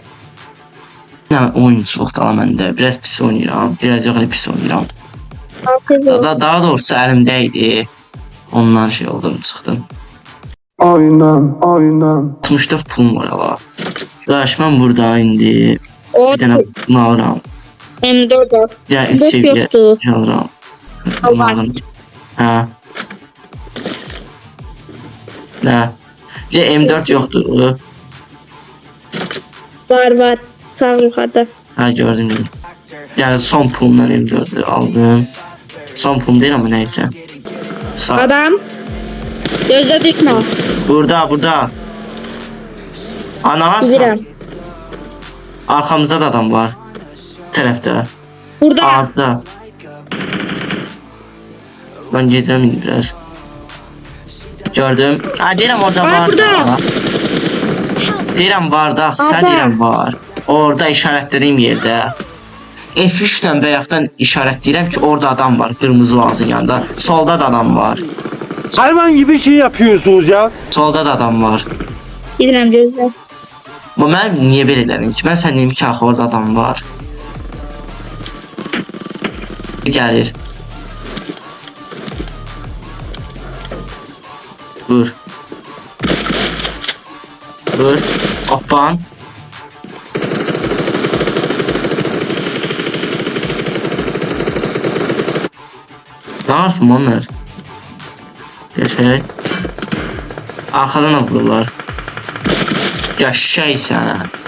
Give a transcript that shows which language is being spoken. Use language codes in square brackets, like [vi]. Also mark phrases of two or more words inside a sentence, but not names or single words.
[az] Yəni oyunçuluq da məndə. Biraz pis oynayıram, biraz yox pis oynayıram. Daha doğrusu əlimdəydi. Ondan şey oldum, çıxdım. [tr] Aynen. [az] 64 pulum var ala. Qardaş mən burada indi O bir dənə bunu alıram. M4 var. [tr] Ya M4 seviye yoktu. [az] alıram. Bunu Allah. [tr] aldım. Ha. Ne? Bir de M4 yoktu. Var. Sağ yukarıda. Ha gördüm. Yani son pulumdan M4'ü aldım. Son pulum değil ama neyse. Sağ. Adam. Gözle düşme. Burada. Ana varsa. [az] Bilirəm. [tr] Arkamızda da adam var. Tarafta. Burada. [az] Ağızda. Ben gidelim indi biraz. Gördüm. Ha deyirəm orada Ay, var burada. da. Deyirəm var da. Sən Orada. deyirəm var. Orada işarətlədiyim yerdə. F3'dən bayaqdan işaretləyirəm ki orada adam var. Qırmızı ağzın yanında. Solda da adam var. [tr] Hayvan gibi şey yapıyorsunuz ya. [az] Solda da adam var. Gedirəm gözlə. Bu mən niyə belə elədim ki? Mən sən deyim ki axı orada adam var. Gəlir. Vur. Vur. Hoppan. [tr] Ne varsın Muammer? Yaşay. Arkadan da vururlar. Yaşay sen.